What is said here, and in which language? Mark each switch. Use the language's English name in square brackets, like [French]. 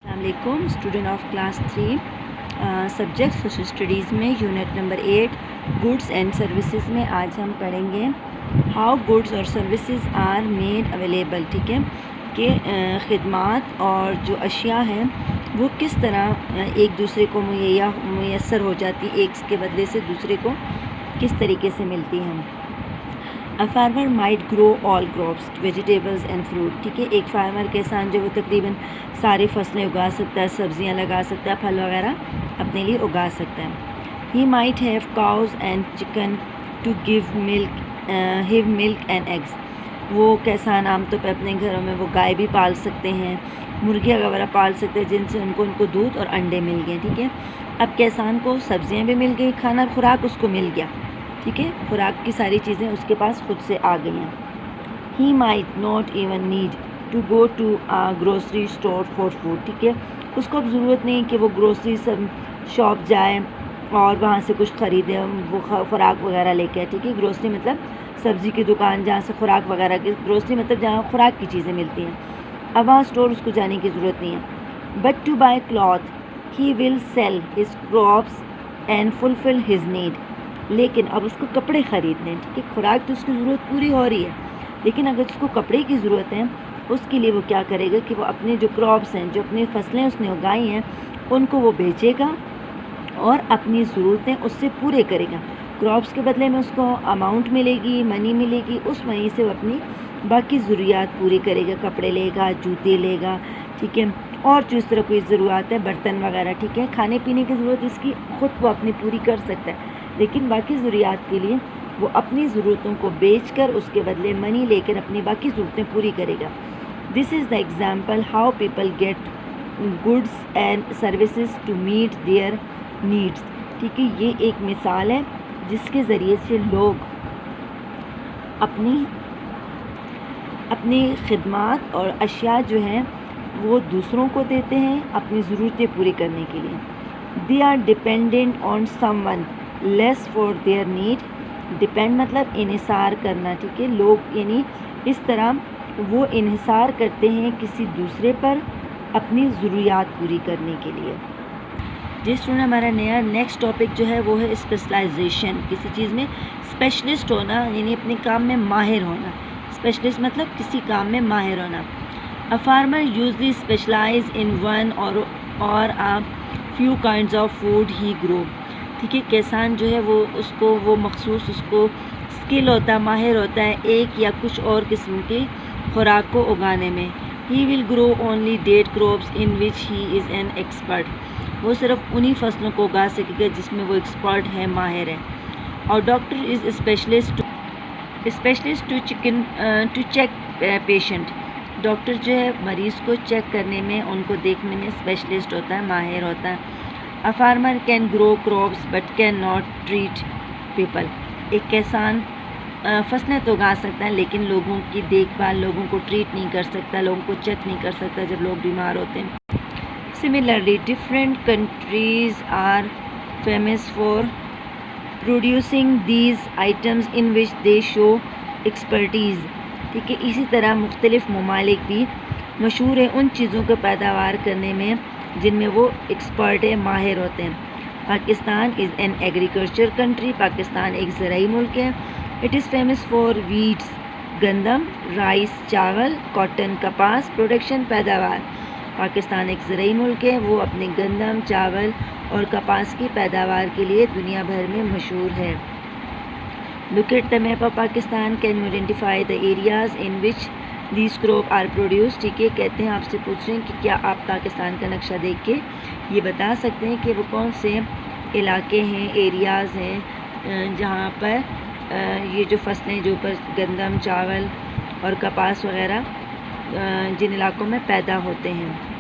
[Urdu] علیکم student of class 3 subject social studies میں unit number 8 goods and services میں آج ہم پڑھیں گے [English] How goods اور services are made available. [Urdu] ٹھیک ہے کہ خدمات اور جو اشیاء ہیں وہ کس طرح ایک دوسرے کو میسر ہو جاتی، ایک کے بدلے سے دوسرے کو کس طریقے سے ملتی ہیں. [English] A farmer might grow all crops, vegetables and fruit. [Urdu] ٹھیک ہے، ایک فارمر کے انسان جو وہ تقریباً ساری فصلیں اگا سکتا ہے، سبزیاں لگا سکتا ہے، پھل وغیرہ اپنے لیے اگا سکتا ہے. [English] He might have cows and chicken to give milk and eggs. [Urdu] وہ کسان عام طور پہ اپنے گھروں میں وہ گائے بھی پال سکتے ہیں، مرغیاں وغیرہ پال سکتے ہیں جن سے ان کو دودھ اور انڈے مل گئے. ٹھیک ہے، اب کسان کو سبزیاں بھی مل گئی، کھانا خوراک اس کو مل گیا. ٹھیک ہے، خوراک کی ساری چیزیں اس کے پاس خود سے آ گئی ہیں. [English] He might not even need to go to a grocery store for food. [Urdu] ٹھیک ہے، اس کو اب ضرورت نہیں کہ وہ گروسری شاپ جائے اور وہاں سے کچھ خریدے، وہ خوراک وغیرہ لے کے. ٹھیک ہے، گروسری مطلب سبزی کی دکان جہاں سے خوراک وغیرہ کی، گروسری مطلب جہاں خوراک کی چیزیں ملتی ہیں. اب وہاں اسٹور اس کو جانے کی ضرورت نہیں ہے. [English] But to buy cloth he will sell his crops and fulfill his need. [Urdu] لیکن اب اس کو کپڑے خریدنے ہیں. ٹھیک ہے، خوراک تو اس کی ضرورت پوری ہو رہی ہے، لیکن اگر اس کو کپڑے کی ضرورت ہے اس کے لیے وہ کیا کرے گا کہ وہ اپنے جو کراپس ہیں، جو اپنی فصلیں اس نے اگائی ہیں، ان کو وہ بیچے گا اور اپنی ضرورتیں اس سے پورے کرے گا. کراپس کے بدلے میں اس کو اماؤنٹ ملے گی، منی ملے گی، اس منی سے وہ اپنی باقی ضروریات پوری کرے گا. کپڑے لے گا، جوتے لے گا. ٹھیک ہے، اور جو اس طرح کوئی ضروریات ہے، برتن وغیرہ. ٹھیک ہے، کھانے پینے کی ضرورت اس کی خود وہ اپنی پوری کر سکتا ہے، لیکن باقی ضروریات کے لیے وہ اپنی ضرورتوں کو بیچ کر اس کے بدلے منی لے کر اپنی باقی ضرورتیں پوری کرے گا. [English] This is the example how people get goods and services to meet their needs. [Urdu] ٹھیک ہے، یہ ایک مثال ہے جس کے ذریعے سے لوگ اپنی خدمات اور اشیاء جو ہیں وہ دوسروں کو دیتے ہیں اپنی ضرورتیں پوری کرنے کے لیے. [English] They are dependent on someone else for their need. [Urdu] Depend مطلب انحصار کرنا. ٹھیک ہے، لوگ یعنی اس طرح وہ انحصار کرتے ہیں کسی دوسرے پر اپنی ضروریات پوری کرنے کے لیے. جس طرح ہمارا نیا نیکسٹ ٹاپک جو ہے وہ ہے اسپیشلائزیشن. کسی چیز میں اسپیشلسٹ ہونا یعنی اپنے کام میں ماہر ہونا. اسپیشلسٹ مطلب کسی کام میں ماہر ہونا. [English] A farmer usually specialize in one or a few kinds of food he grow. [Urdu] ٹھیک ہے، کسان جو ہے وہ مخصوص اس کو اسکل ہوتا ہے، ماہر ہوتا ہے ایک یا کچھ اور قسم کی خوراک کو اگانے میں. [English] He will grow only date crops in which he is an expert. [Urdu] وہ صرف انہی فصلوں کو اگا سکے گا جس میں وہ ایکسپرٹ ہے، ماہر ہے. [English] اور doctor is specialist to check patient. [Urdu] Doctor جو ہے مریض کو چیک کرنے میں، ان کو دیکھنے میں اسپیشلسٹ ہوتا ہے، ماہر ہوتا ہے. [English] A farmer can grow crops but cannot treat people. [Urdu] ایک کسان فصلیں تو اگا سکتا ہے لیکن لوگوں کی دیکھ بھال، لوگوں کو ٹریٹ نہیں کر سکتا، لوگوں کو چیک نہیں کر سکتا جب لوگ بیمار ہوتے ہیں. [English] Similarly, different countries are famous for producing these items in which they show expertise. [Urdu] ٹھیک ہے، اسی طرح مختلف ممالک بھی مشہور ہیں ان چیزوں کو پیداوار کرنے میں جن میں وہ ایکسپرٹ ہیں، ماہر ہوتے ہیں. [English] Pakistan is an agriculture country. [Urdu] Pakistan ایک زرعی ملک ہے. [English] it is famous for wheats [Urdu] گندم، رائس چاول، کاٹن کپاس پروڈکشن پیداوار. پاکستان ایک زرعی ملک ہے، وہ اپنے گندم، چاول اور کپاس کی پیداوار کے لیے دنیا بھر میں مشہور ہے. [English] Look at the map of Pakistan. Can you identify the areas in which these crops are produced? [Urdu] ٹھیک ہے، کہتے ہیں آپ سے پوچھ رہے ہیں کہ کیا آپ پاکستان کا نقشہ دیکھ کے یہ بتا سکتے ہیں کہ وہ کون سے علاقے ہیں، ایریاز ہیں جہاں پر یہ جو فصلیں جو پر گندم، چاول اور کپاس وغیرہ جن علاقوں میں پیدا ہوتے ہیں.